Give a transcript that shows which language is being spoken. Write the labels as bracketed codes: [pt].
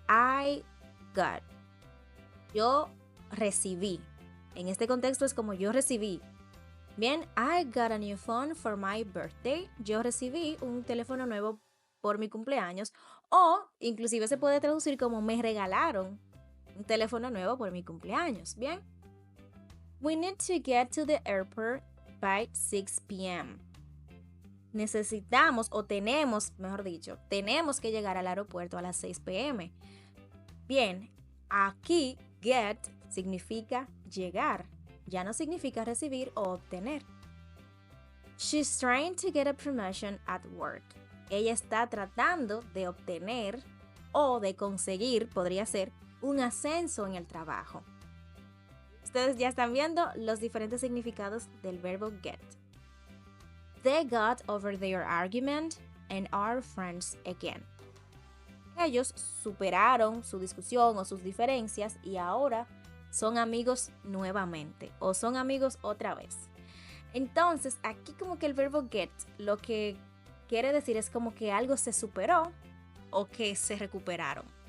[en] I got. [es] Yo recibí. En este contexto es como yo recibí. Bien, [en] I got a new phone for my birthday. [es] Yo recibí un teléfono nuevo por mi cumpleaños. O inclusive se puede traducir como me regalaron un teléfono nuevo por mi cumpleaños. Bien. [en] We need to get to the airport by 6 p.m. [es] Necesitamos o tenemos, mejor dicho, tenemos que llegar al aeropuerto a las 6 p.m. Bien, aquí get significa llegar, ya no significa recibir o obtener. [en] She's trying to get a promotion at work. [es] Ella está tratando de obtener o de conseguir, podría ser, un ascenso en el trabajo. Ustedes ya están viendo los diferentes significados del verbo get. [en] They got over their argument and are friends again. [es] Ellos superaron su discusión o sus diferencias y ahora son amigos nuevamente o son amigos otra vez. Entonces, aquí como que el verbo get lo que quiere decir es como que algo se superó o que se recuperaron.